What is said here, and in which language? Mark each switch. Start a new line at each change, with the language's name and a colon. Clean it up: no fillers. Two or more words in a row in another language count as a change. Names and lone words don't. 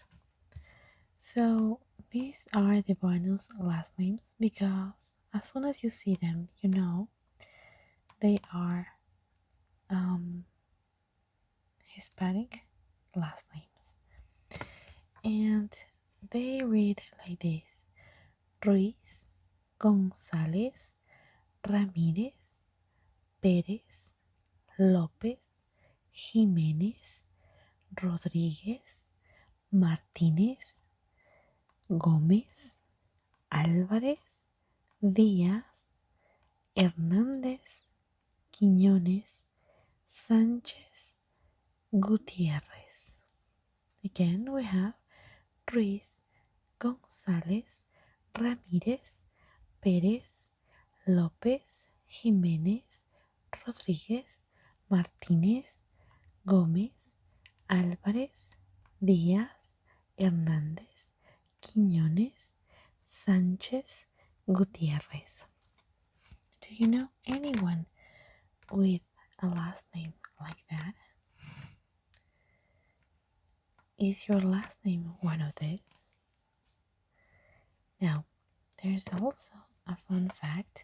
English: So these are the bonus last names because as soon as you see them, you know they are Hispanic last names, and they read like this: Ruiz, González, Ramírez, Pérez, López, Jiménez, Rodríguez, Martínez, Gómez, Álvarez, Díaz, Hernández, Quiñones, Sánchez, Gutiérrez. Again, we have Ruiz, González, Ramírez, Pérez, López, Jiménez, Rodríguez, Martínez, Gómez, Álvarez, Díaz, Hernández, Quiñones, Sánchez, Gutiérrez. Do you know anyone with a last name like that? Is your last name one of these? Now, there's also a fun fact.